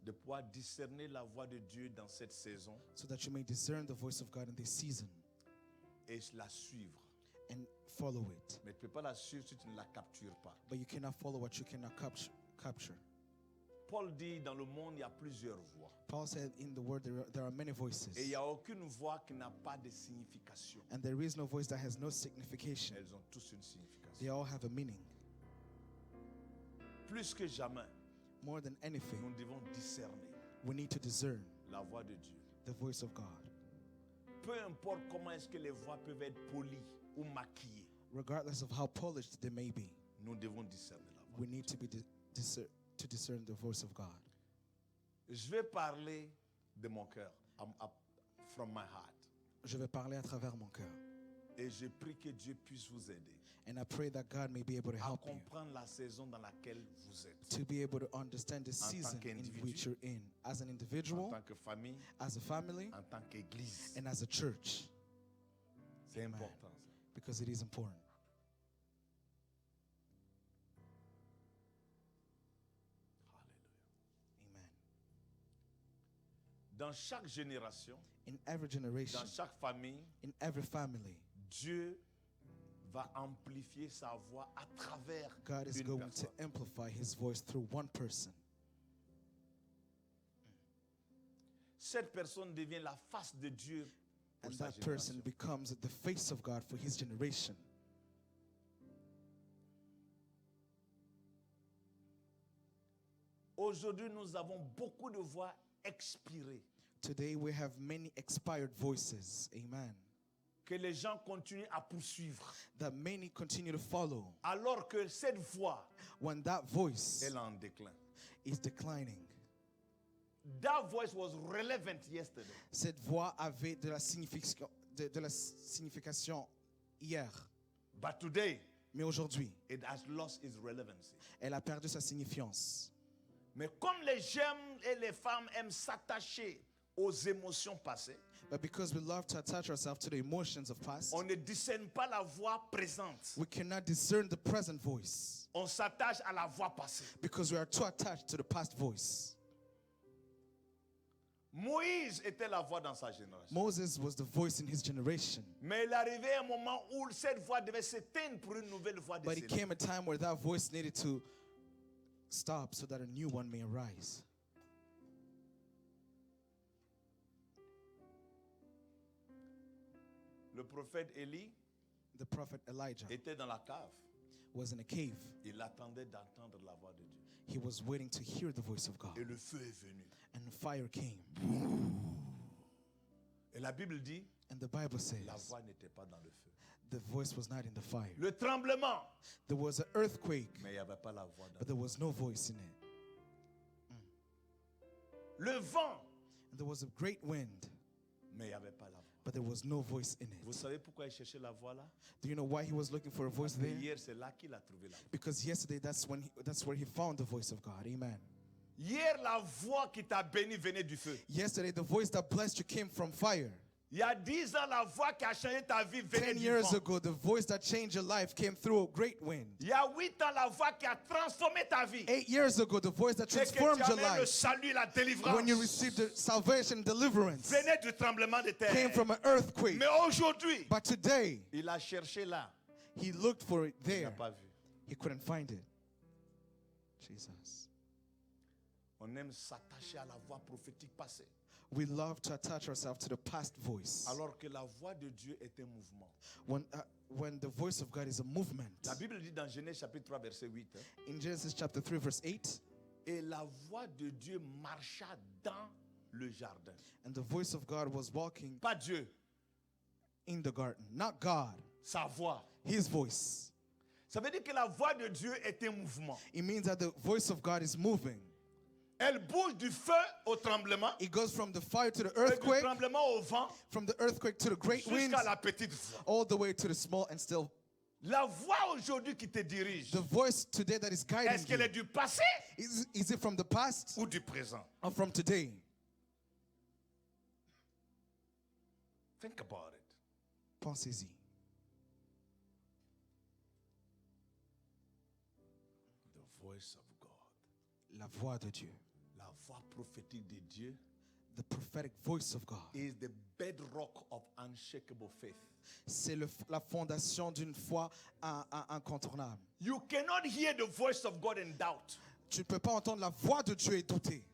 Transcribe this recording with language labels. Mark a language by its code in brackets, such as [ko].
[fr] de pouvoir discerner la voix de Dieu dans cette saison [en] so that you may discern the voice of God in this season [fr] et la suivre. [en] and follow it. [fr] Mais tu ne peux pas la suivre si tu ne la captures pas. [en] But you cannot follow what you cannot capture. [fr] Paul dit, dans le monde, il y a plusieurs voix. [en] Paul said in the word there are many voices, [fr] Et il n'y a aucune voix qui n'a pas de signification. [en] and there is no voice that has no signification. [fr] Elles ont tous une signification. [en] They all have a meaning. [fr] Plus que jamais, [en] More than anything, [fr] nous devons discerner [en] we need to discern [fr] la voix de Dieu. [en] the voice of God. [fr] Peu importe comment est-ce que les voix peuvent être polies ou maquillées, [en] Regardless of how polished they may be, [fr] nous devons discerner la voix. [en] we need to be to discern the voice of God. [fr] Je vais parler de mon cœur, [en] from my heart. [fr] Je vais parler à travers mon cœur. Et je prie que Dieu puisse vous aider [en] And I pray that God may be able to [fr] à [en] help you [fr] comprendre la saison dans laquelle vous êtes. [en] to be able to understand the [fr] En tant [en] season in [fr] qu'individu, [en] which you're in, as an [fr] En [en] individual, [fr] tant que famille, [en] as a family, [fr] en tant qu'église. [en] and as a church, [fr] C'est [en] Amen. [fr] important ça. [en] because it is important. [fr] Alléluia. [en] Amen. [fr] Dans chaque génération, [en] In every generation, [fr] dans chaque famille, [en] in every family, [fr] Dieu va amplifier sa voix à travers [en] God is [fr] une [en] going [fr] personne. [en] to amplify His voice through one person. [fr] Cette personne devient la face de Dieu pour [en] And [fr] sa [en] that person [fr] génération. [en] becomes the face of God for his generation. [fr] Aujourd'hui, nous avons beaucoup de voix expirées [en] Today we have many expired voices, amen, [fr] que les gens continuent à poursuivre. [en] that many continue to follow [fr] Alors que cette voix, [en] when that voice [fr] elle est en déclin. [en] is declining. That voice was relevant yesterday. [fr] Cette voix avait de la signification, de la signification hier, [en] But today, [fr] mais aujourd'hui, [en] it has lost its relevancy. [fr] elle a perdu sa signification. Mais comme les hommes et les femmes aiment s'attacher aux émotions passées, [en] But because we love to attach ourselves to the emotions of past, [fr] on ne discerne pas la voix présente. [en] we cannot discern the present voice [fr] On s'attache à la voix passée. [en] because we are too attached to the past voice. [fr] Moïse était la voix dans sa génération. [en] Moses was the voice in his generation. [fr] Mais il arrivait un moment où cette voix devait s'éteindre pour une nouvelle voix [en] But it [fr] décélée. [en] came a time where that voice needed to stop so that a new one may arise. [fr] Le prophète Élie [en] The prophet Elijah [fr] était dans la cave. [en] was in a cave. [fr] Il attendait d'entendre la voix de Dieu. [en] He was waiting to hear the voice of God. [fr] Et le feu est venu. [en] And fire came. [fr] Et la Bible dit, [en] And the Bible says [fr] la voix n'était pas dans le feu. [en] the voice was not in the fire. [fr] Le tremblement, [en] There was an earthquake, [fr] mais il n'y avait pas la voix dans [en] but there was no voice in it. [fr] le vent, [en] And there was a great wind, [fr] mais il n'y avait pas la voix. [en] but there was no voice in [fr] Vous [en] it. [fr] savez pourquoi il cherchait la voix là? [en] Do you know why he was looking for a voice [fr] Parce que [en] there? [fr] hier, c'est là qu'il a trouvé la voix. [en] Because yesterday that's where he found the voice of God. Amen. [fr] Hier, la voix qui t'a béni venait du feu. [en] Yesterday the voice that blessed you came from fire. [fr] Il y a 10 ans, la voix qui a changé ta vie venait [en] 10 [fr] du [en] years [fr] vent. [en] ago, the voice that changed your life came through a great wind. [fr] Il y a 8 ans, la voix qui a transformé ta vie. [en] 8 years ago, the voice that [fr] C'est que tu [en] transformed your [fr] avais le [en] life, [fr] salut, la délivrance. [en] when you received the salvation, deliverance, [fr] Venait du tremblement de terre. [en] came from an earthquake. [fr] Mais aujourd'hui, [en] But today, [fr] il a cherché là. [en] he looked for it [fr] Il n'a [en] there. [fr] pas vu. [en] He couldn't find it. Jesus. [fr] On aime s'attacher à la voix prophétique passée. [en] We love to attach ourselves to the past voice. [fr] Alors que la voix de Dieu est un mouvement. [en] When the voice of God is a movement. [fr] La Bible dit dans Genèse chapitre 3 verset 8. [en] In Genesis chapter 3 verse 8, [fr] Et la voix de Dieu marcha dans le jardin. [en] and the voice of God was walking [fr] Pas Dieu, [en] in the garden. Not God, [fr] sa voix. [en] his voice. [fr] Ça veut dire que la voix de Dieu est un mouvement. [en] It means that the voice of God is moving. [fr] Elle bouge du feu au tremblement, [en] It goes from the fire to the [fr] et du [en] earthquake, [fr] tremblement au vent, [en] from the earthquake to the great wind, [fr] jusqu'à la petite voix. [en] all the way to the small and still. [fr] La voix aujourd'hui qui te dirige, [en] The voice today that is guiding [fr] est-ce qu'elle est [en] you, [fr] du passé [en] is it from the past [fr] ou du présent? [en] or from today? Think about it. [fr] Pensez-y. [en] The voice of God. [fr] La voix de Dieu. La voix prophétique de Dieu [en] The prophetic voice of God. is the bedrock of unshakable faith. [fr] C'est la fondation d'une foi incontournable. [en] You cannot hear the voice of God and doubt. [fr] Tu ne peux pas entendre la voix de Dieu et douter.